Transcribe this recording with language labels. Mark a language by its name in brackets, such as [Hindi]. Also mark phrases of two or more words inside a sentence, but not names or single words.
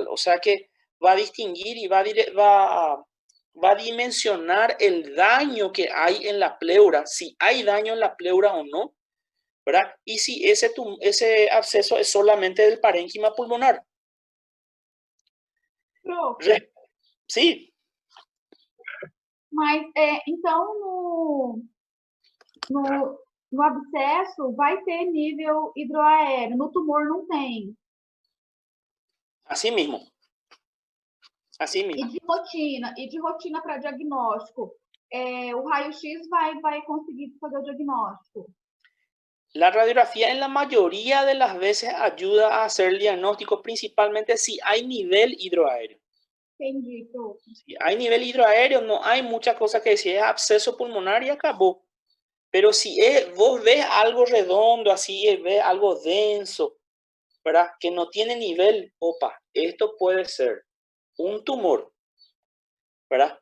[Spanish] O sea que va a distinguir y va a dimensionar el daño que hay en la pleura, si hay daño en la pleura o no, ¿verdad? Y si ese absceso es solamente del parénquima pulmonar. [Portuguese] Prof, [Spanish] Sí. [Portuguese] mas então no abscesso vai ter nível hidroaéreo, no tumor não tem. [Spanish] Así mismo. Así mismo. [Portuguese] E de rotina para diagnóstico, o raio-x vai conseguir fazer o diagnóstico. [Spanish] La radiografía en la mayoría de las veces ayuda a hacer el diagnóstico, principalmente si hay nivel hidroaéreo. [Portuguese] Entendi, prof. [Spanish] Si hay nivel hidroaéreo, no hay muchas cosas que decir, es absceso pulmonar y acabó. Pero si vos ves algo redondo, así, ves algo denso, ¿verdad? Que no tiene nivel, opa, esto puede ser un tumor, ¿verdad?